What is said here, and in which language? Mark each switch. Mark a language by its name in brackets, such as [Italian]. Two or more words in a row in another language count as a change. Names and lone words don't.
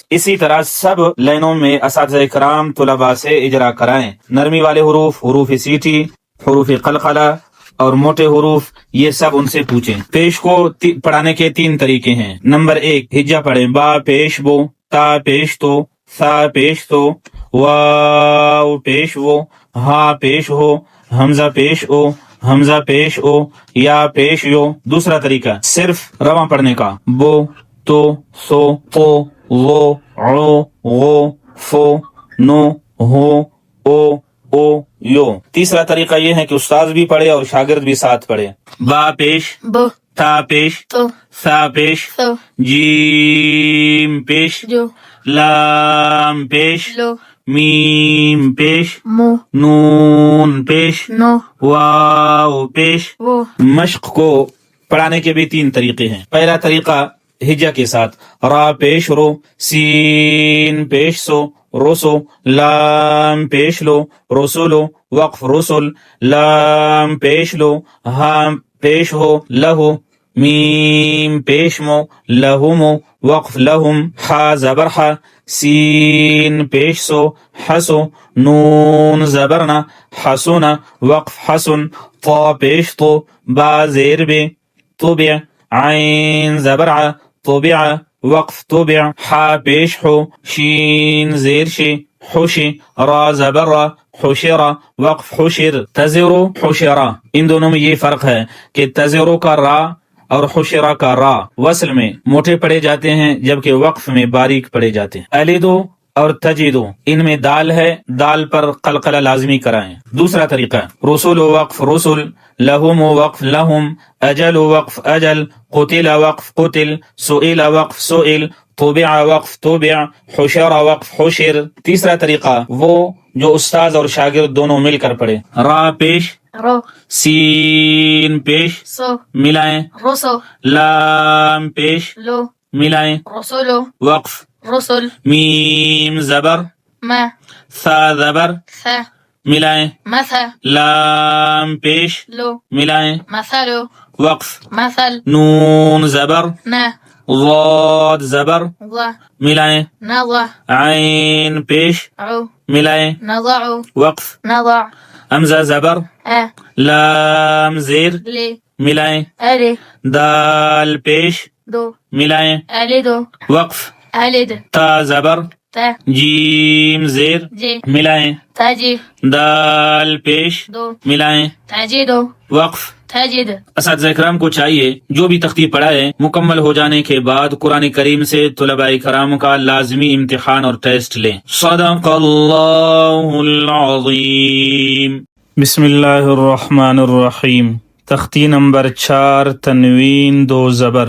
[Urdu] اسی طرح سب لائنوں میں اساتذہ کرام طلباء سے اجرا کرائیں، نرمی والے حروف، حروف سیٹی، حروف قلقلہ اور موٹے حروف، یہ سب ان سے پوچھیں۔ پیش کو پڑھانے کے 3 طریقے ہیں۔ نمبر 1، ہجا پڑھیں، با پیش بو، تا پیش تو، ثا پیش تو، واو پیش وہ، ہا پیش ہو، حمزہ پیش او، حمزہ پیش او، یا پیش یو۔ دوسرا طریقہ صرف رواں پڑھنے کا، بو، تو، سو، تو، وہ، عو، غو، فو، نو، ہو، او، او، یو۔ تیسرا طریقہ یہ ہے کہ استاد بھی پڑھے اور شاگرد بھی ساتھ پڑھے۔ با پیش [Arabic] بو [Urdu] تا پیش [Arabic] تو [Urdu] ثا پیش [Arabic] تو [Urdu] جیم پیش [Arabic] جو [Urdu] لام پیش [Arabic] لو [Urdu] میم پیش [Arabic] مو [Urdu] نون پیش [Arabic] نو [Urdu] واو پیش۔ [Arabic] وہ [Urdu] مشق کو پڑھانے کے بھی 3 طریقے ہیں۔ پہلا طریقہ ہجا کے ساتھ، را پیش رو، سین پیش سو، رسو، لام پیش لو، رسولو، وقف رسل، لام پیش لو، ہام پیش ہو، لہو، میم پیش مو، لہمو، وقف لہم، حا زبر حا، سین پیش سو، حسو، نون زبرنا، حسنا، وقف حسن، طا پیش تو، با زیر بے، طبع، عین زبر ع، طبع، وقف طبع، حا پیش حو، شین زیر شی، حشی، را زبر را، حشرا، وقف حشر، تزرو، حشرا۔ ان دونوں میں یہ فرق ہے کہ تزرو کا را اور حشرا کا را وصل میں موٹے پڑے جاتے ہیں جبکہ وقف میں باریک پڑے جاتے ہیں۔ الیدو اور تجدو ان میں دال ہے، دال پر قلقلہ لازمی کرائیں۔ دوسرا طریقہ رسول وقف رسل، لہم وقف لہم، اجل وقف اجل، قتل وقف قتل، سئل وقف سئل، طبع وقف طبع، حشر وقف حشر۔ تیسرا طریقہ وہ جو استاذ اور شاگرد دونوں مل کر پڑھے۔ را پیش، [Arabic] رو [Urdu] سین پیش [Arabic] سو [Urdu] ملائیں، [Arabic] رسو [Urdu] لام پیش [Arabic] لو [Urdu] ملائیں، [Arabic] رسولو [Urdu] وقف، [Arabic] رسل [Urdu] میم زبر، [Arabic] ما [Urdu] ثا زبر [Arabic] ثا [Urdu] ملائیں، [Arabic] مثا [Urdu] لام پیش [Arabic] لو [Urdu] ملائیں، [Arabic] مثلو [Urdu] وقف، [Arabic] مثل [Urdu] نون زبر، [Arabic] نا [Urdu] ضاد زبر [Arabic] ضا [Urdu] ملائیں، [Arabic] نضع [Urdu] عین پیش [Arabic] عو [Urdu] ملائیں، [Arabic] نضع [Urdu] وقف، [Arabic] نضع [Urdu] حمزہ زبر، لام زیر [Arabic] لي [Urdu] ملائیں، [Arabic] ألي [Urdu] دال پیش [Arabic] دو [Urdu] ملائیں، [Arabic] ألدو [Urdu] وقف، [Arabic] ألد [Urdu] تا زبر، [Arabic] تا [Urdu] جیم زیر [Arabic] جي [Urdu] ملائیں، [Arabic] تجي [Urdu] دال پیش [Arabic] دو [Urdu] ملائیں، [Arabic] تجدو [Urdu] وقف۔ [Arabic] تجد [Urdu] اساتذہ کرام کو چاہیے جو بھی تختی پڑھا ہے مکمل ہو جانے کے بعد قرآن کریم سے طلباء کرام کا لازمی امتحان اور ٹیسٹ لیں۔ [Arabic] صدق اللہ العظیم۔ بسم اللہ الرحمن الرحیم۔ [Urdu] تختی نمبر 4، تنوین دو زبر۔